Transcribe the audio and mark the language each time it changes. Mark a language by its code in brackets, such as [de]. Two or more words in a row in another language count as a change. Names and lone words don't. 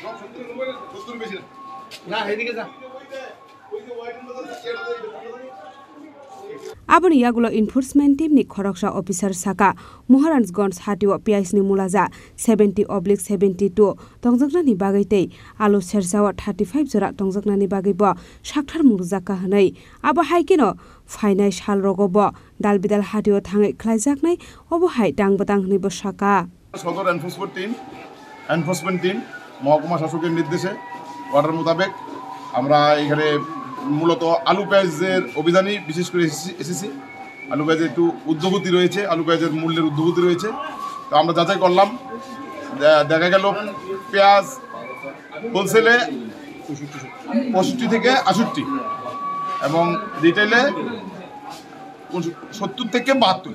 [trp] Abon yagulo [en] enforcement team [trp] ni khoroksa officer saka Maharajganj Hatiwa Pias ni mulaja 70/72 tongjakna ni bagaitei alo sersawa 35 jora tongjakna ni bagaibo sakthar murjaka hanai abo haikino fainai sal rogobo dalbidal Hatiwa thangai khlaijaknai obo hai dangbatang hnibo saka [bn] সদর [en] enforcement team [bn] মহকুমা শাসকের নির্দেশে অর্ডার মোতাবেক আমরা এখানে মূলত আলু পেঁয়াজের অভিযানই বিশেষ করে এসেছি। আলু পেঁয়াজের একটু ঊর্ধ্বগতি রয়েছে, আলু পেঁয়াজের মূল্যের ঊর্ধ্বগতি রয়েছে। তো আমরা যাচাই করলাম, দেখা গেল পেঁয়াজ হোলসেলে 65 থেকে 68 এবং রিটেলে 70 থেকে 72।